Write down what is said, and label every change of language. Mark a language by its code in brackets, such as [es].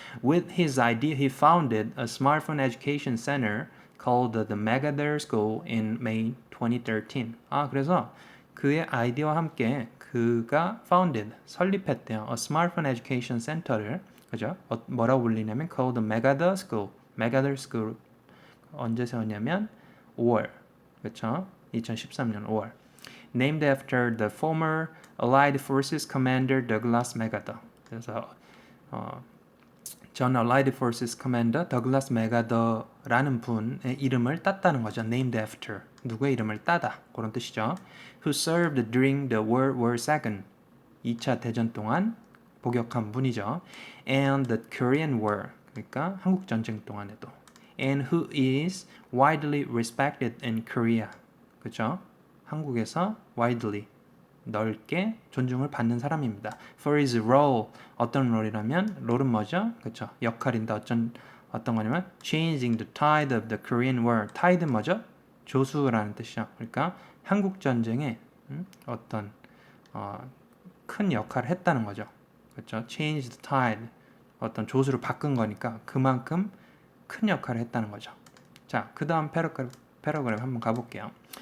[en] With his idea, he founded a smartphone education center called the Megather School in May 2013. [ko] 그래서 그의 아이디어와 함께 그가 설립했대요. [en] A smartphone education center를 [ko] 그죠? 뭐라고 불리냐면 [en] called the Megather School. [ko] Megather School 언제 세웠냐면 5월 그렇죠? 2013년 5월. [en] Named after the former Allied Forces Commander Douglas MacArthur. [ko] 그래서 전 Allied Forces Commander Douglas MacArthur라는 분의 이름을 땄다는 거죠. Named after 누구의 이름을 따다 그런 뜻이죠. [en] Who served during the World War II [ko] 2차 대전 동안 복역한 분이죠. [en] And the Korean War [ko] 그러니까 한국 전쟁 동안에도. [en] And who is widely respected in Korea. [ko] 그렇죠? 한국에서 widely 넓게 존중을 받는 사람입니다. [en] For his role [ko] 어떤 롤이라면 롤은 뭐죠? 그렇죠. 역할인데 어떤 거냐면 [en] changing the tide of the Korean War. [ko] tide는 뭐죠? 조수라는 뜻이죠. 그러니까 한국 전쟁에 어떤 큰 역할을 했다는 거죠. 그렇죠. [en] change the tide [ko] 어떤 조수를 바꾼 거니까 그만큼 큰 역할을 했다는 거죠. 자, 그 다음 패러그래프 한번 가볼게요.